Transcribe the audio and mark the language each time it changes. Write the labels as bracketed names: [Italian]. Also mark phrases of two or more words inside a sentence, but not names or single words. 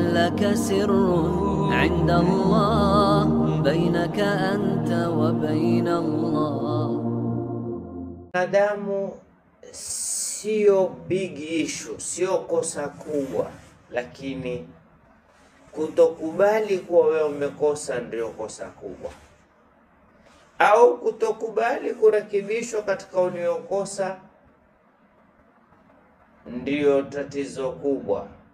[Arabic] لك سر عند الله بينك أنت وبين الله. [Swahili] Wanadamu sio [English] big issue, [Swahili] sio kosa kubwa, lakini kutokubali kuwa wewe umekosa ndio kosa kubwa, au kutokubali kurekebishwa katika uliokosa ndio tatizo kubwa.